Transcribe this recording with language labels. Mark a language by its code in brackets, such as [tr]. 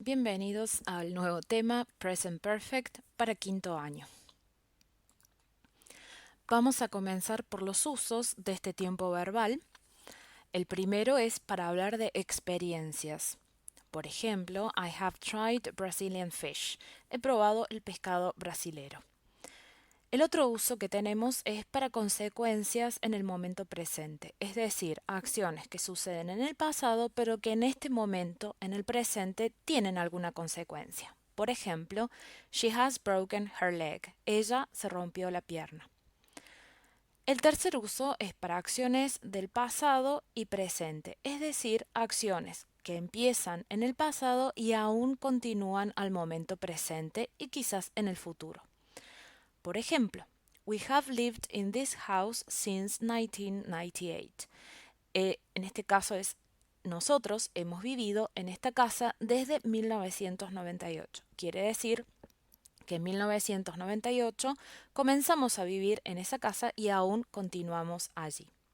[es] Bienvenidos al nuevo tema Present Perfect para quinto año. Vamos a comenzar por los usos de este tiempo verbal. El primero es para hablar de experiencias. Por ejemplo, [en] I have tried Brazilian fish. [es] He probado el pescado brasilero. El otro uso que tenemos es para consecuencias en el momento presente, es decir, acciones que suceden en el pasado pero que en este momento, en el presente, tienen alguna consecuencia. Por ejemplo, [en] she has broken her leg. [es] Ella se rompió la pierna. El tercer uso es para acciones del pasado y presente, es decir, acciones que empiezan en el pasado y aún continúan al momento presente y quizás en el futuro. Por ejemplo, [en] we have lived in this house since 1998. [es] En este caso es nosotros hemos vivido en esta casa desde 1998. Quiere decir que en 1998 comenzamos a vivir en esa casa y aún continuamos allí.